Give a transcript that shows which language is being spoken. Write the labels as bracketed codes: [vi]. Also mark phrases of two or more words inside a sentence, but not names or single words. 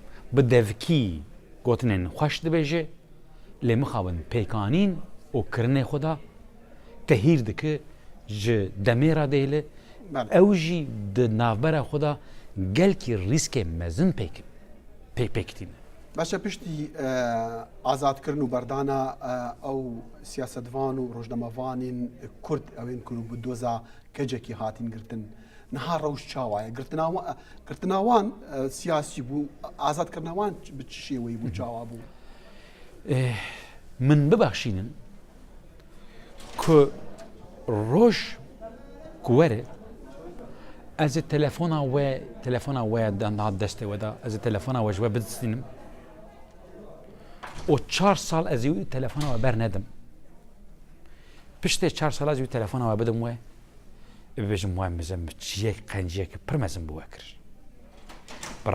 [ku] bi devkî gotinên xweş dibêje lê mixabin pêkanîn û kirinê xwe da tehîr dike ji demê re dêle ew jî di navbera xwe da gelkî rîskê mezin pêkitîne. باشە پشتی ئازادکردن و بەردانە ئەو سیاسەتوان و ڕۆژنەمەوانین کورد ئەوێن کرد و بە دۆزا کەجێکی هاتین گرتن نەها ڕەوش چاوایە گرتناوان سیاسی بوو ئازادکردنەوان ب چ شێوەی بوو چاوا بوو من ببەخشینن ku roj ku were ez ê telefona we da destê we da ez ê telefona we ji we bidistînim û 4 sal ez ê wî telefona we bernedim piştê 4 sala ez wî telefona we bidim we bibêjim we mezin çiyek qenciyekî pir mezin bi we kir bi